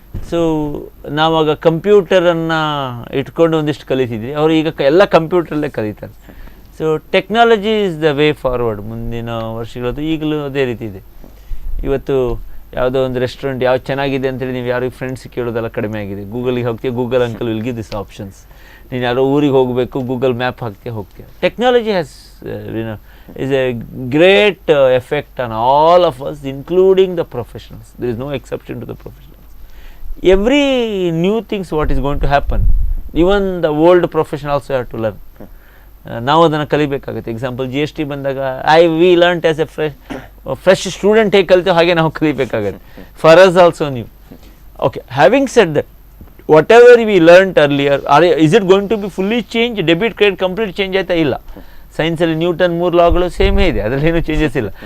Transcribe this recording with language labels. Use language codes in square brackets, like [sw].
[kn] So ನಾವಾಗ ಕಂಪ್ಯೂಟರನ್ನು ಇಟ್ಕೊಂಡು ಒಂದಿಷ್ಟು ಕಲಿತಿದ್ವಿ, ಅವರು ಈಗ ಎಲ್ಲ ಕಂಪ್ಯೂಟ್ರಲ್ಲೇ ಕಲಿತಾರೆ. So [en] Technology is the way forward. [kn] ಮುಂದಿನ ವರ್ಷಗಳದ್ದು ಈಗಲೂ ಅದೇ ರೀತಿ ಇದೆ. ಇವತ್ತು ಯಾವುದೋ ಒಂದು ರೆಸ್ಟೋರೆಂಟ್ ಯಾವ್ದು ಚೆನ್ನಾಗಿದೆ ಅಂತೇಳಿ ನೀವು ಯಾರಿಗೆ ಫ್ರೆಂಡ್ಸ್ ಕೇಳೋದೆಲ್ಲ ಕಡಿಮೆ ಆಗಿದೆ. ಗೂಗಲ್ಗೆ ಹೋಗ್ತೀಯ, [en] Google uncle will give this options. [kn] ನೀನು ಯಾರೋ ಊರಿಗೆ ಹೋಗಬೇಕು, ಗೂಗಲ್ ಮ್ಯಾಪ್ ಹೋಗ್ತೀಯ. [en] Technology has is a great effect on all of us, including the professionals. There is no exception to the professionals. Every new things what is going to happen, even the old professionals also have to learn. [kn] ನಾವು ಅದನ್ನು ಕಲಿಬೇಕಾಗುತ್ತೆ. [en] example G S T ಬಂದಾಗ we learn as a fresh student [kn] ಹೇಗೆ ಕಲಿತೇವೆ ಹಾಗೆ ನಾವು ಕಲಿಬೇಕಾಗುತ್ತೆ. [en] For us also new. Okay, having said that, whatever we learned earlier, is it going to be fully change? [kn] Debit credit complete change ಆಯ್ತಾ? ಇಲ್ಲ. ಸೈನ್ಸಲ್ಲಿ Newton 3 ಲಾಗಳು ಸೇಮೇ ಇದೆ, ಅದರಲ್ಲಿ ಏನೂ changes ಇಲ್ಲ.